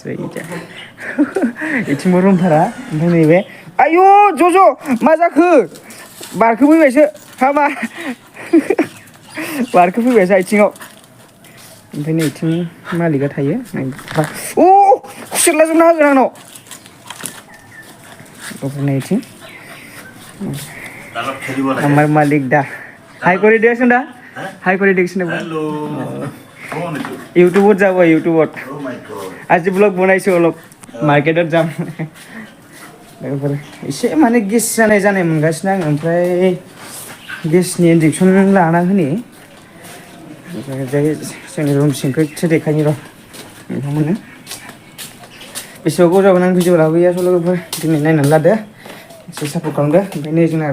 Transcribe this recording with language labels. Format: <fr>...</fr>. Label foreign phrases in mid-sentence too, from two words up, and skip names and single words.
<brx>इथिंबो रुम भारा ओमफ्राय नैबे आयु ज' मा जाखो बारखोफैबायसो हामा बारखोफैबायसो आथिङाव ओमफ्राय नैथिं मालिकआ थायो खुसेरलाजोबना होगोन आंनाव ओमफ्राय नैथिं</brx> <as>আমার মালিক দা হাই করে দিয়েছেন দা হাই করে দিয়েছেন ইউটিউবত যাব ইউটিউবত আজি ব্লগ বনাইছো অলপ</as> <brx>मार्केटआव जाम एसे माने गेस जानाय मोनगासिनो आं ओमफ्राय गेसनि इन्जेक्सन लाना होनि जोंनि रुम सिंखौ एसे देखायनि र' नोंथांमोननो बेसेबां गोबाव जागोन आं भिडिअ लाबोया स' लोगोफोर दिनै नायनानै लादो एसे सापर्ट खालामदो ओमफ्राय नै जोंना</brx>